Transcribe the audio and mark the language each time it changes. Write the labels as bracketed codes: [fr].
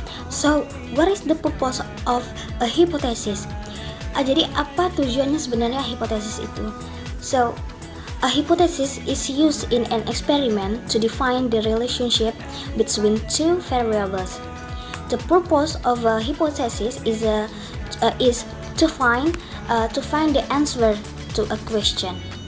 [en] So, what is the purpose of a hypothesis? [id] Jadi apa tujuannya sebenarnya hipotesis itu? [en] So, a hypothesis is used in an experiment to define the relationship between two variables. The purpose of a hypothesis is to find the answer to a question.